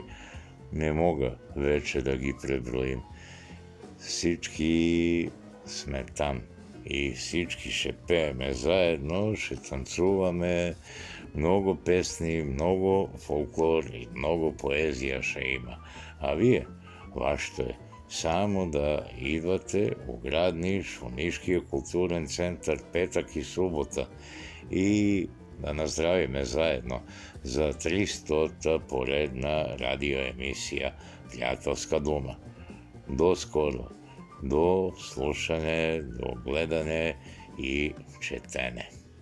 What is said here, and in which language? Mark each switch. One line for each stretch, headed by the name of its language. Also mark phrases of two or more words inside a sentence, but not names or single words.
Bulgarian: Не мога вече да ги преброим. Всички сме там и всички ще пееме заедно, ще танцуваме, много песни, много фолклор и много поезия ще има. А вие, вашето е
Serbian: samo da idvate u grad Niš, u Niški kulturen centar, petak i subota i da nazdravime zajedno za 300. poredna radio emisija Prijateljska duma. Do skoro, do slušanja, do gledanja i četene.